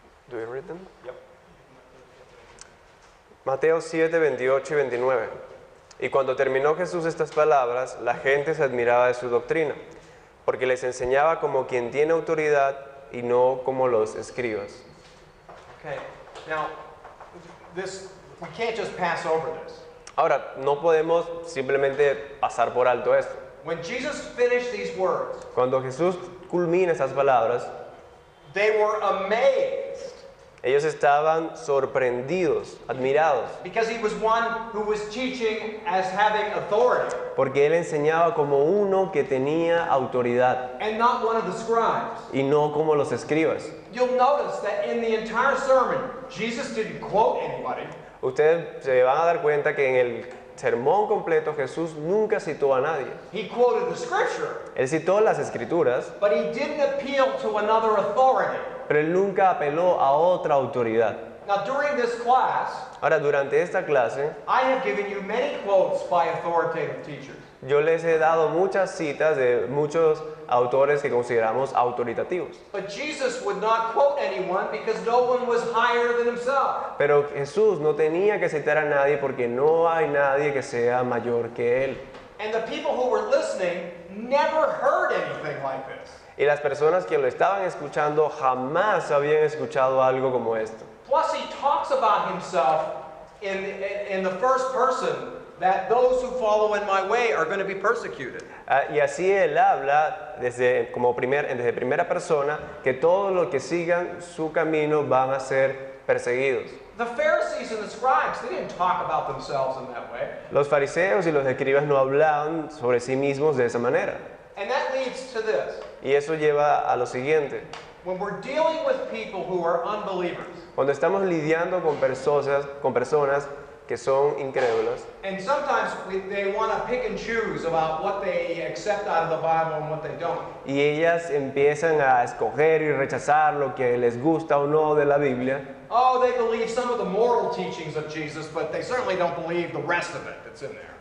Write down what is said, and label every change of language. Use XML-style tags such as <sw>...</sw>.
<en>Do you read them? Yep.</en> <es>Mateo 7, 28 y 29. Y cuando terminó Jesús estas palabras, la gente se admiraba de su doctrina, porque les enseñaba como quien tiene autoridad y no como los escribas.</es> <en>Okay. Now, we can't just pass over this.</en> <es>Ahora, no podemos simplemente pasar por alto esto.</es> <en>When Jesus finished these words,</en> <es>Cuando Jesús culmina estas palabras,</es> <en>they were amazed</en> <es>ellos estaban sorprendidos, admirados,</es> <en>because he was one who was teaching as having authority</en> <es>porque él enseñaba como uno que tenía autoridad</es> <en>and not one of the scribes.</en> <es>y no como los escribas.</es> <en>You'll notice that in the entire sermon, Jesus didn't quote anybody.</en> <es>Ustedes se van a dar cuenta que en el sermón completo Jesús nunca citó a nadie.</es> <en>He quoted the scripture,</en> <es>Él citó las escrituras,</es> <en>but he didn't appeal to another authority.</en> <es>pero él nunca apeló a otra autoridad.</es> <en>Now, during this class,</en> <es>Ahora, durante esta clase,</es> <en>I have given you many quotes by authoritative teachers.</en> <es>yo les he dado muchas citas de muchos autores que consideramos autoritativos.</es> <en>But Jesus would not quote anyone because no one was higher than himself.</en> <es>Pero Jesús no tenía que citar a nadie porque no hay nadie que sea mayor que él.</es> <en>And the people who were listening never heard anything like this.</en> <es>Y las personas que lo estaban escuchando jamás habían escuchado algo como esto.</es> <en>Plus, he talks about himself in the first person, that those who follow in my way are going to be persecuted.</en> <es>Y así él habla desde primera persona que todos los que sigan su camino van a ser perseguidos.</es> <en>The Pharisees and the scribes, they didn't talk about themselves in that way.</en> <es>Los fariseos y los escribas no hablaban sobre sí mismos de esa manera.</es> <en>And that leads to this.</en> <es>Y eso lleva a lo siguiente.</es> <en>When we're dealing with people who are unbelievers,</en> <es>Cuando estamos lidiando con personas que son incrédulas</es> <en>And sometimes they want to pick and choose about what they accept out of the Bible and what they don't.</en> <es>y ellas empiezan a escoger y rechazar lo que les gusta o no de la Biblia.</es> <en>Oh, they believe some of the moral teachings of Jesus, but they certainly don't believe the rest of it that's in there.</en>